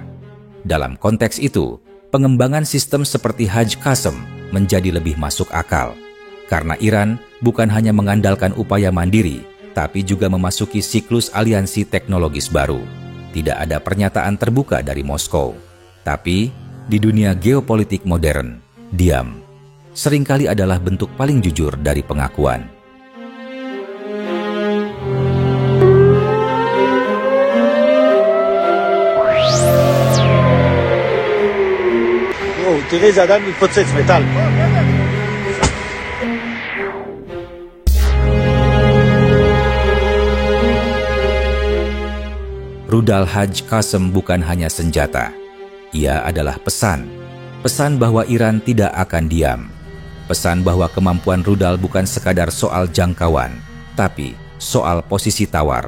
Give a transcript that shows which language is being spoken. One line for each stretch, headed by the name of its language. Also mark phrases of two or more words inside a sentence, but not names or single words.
Indonesian: Dalam konteks itu, pengembangan sistem seperti Hajj Qasem menjadi lebih masuk akal, karena Iran bukan hanya mengandalkan upaya mandiri, tapi juga memasuki siklus aliansi teknologis baru. Tidak ada pernyataan terbuka dari Moskow, tapi di dunia geopolitik modern, diam seringkali adalah bentuk paling jujur dari pengakuan.
Hebrew: Oh, תראי, זה עדיין מתפוצץ, מטל.
Indonesian: Rudal Hajj Qasem bukan hanya senjata. Ia adalah pesan. Pesan bahwa Iran tidak akan diam. Pesan bahwa kemampuan rudal bukan sekadar soal jangkauan, tapi soal posisi tawar.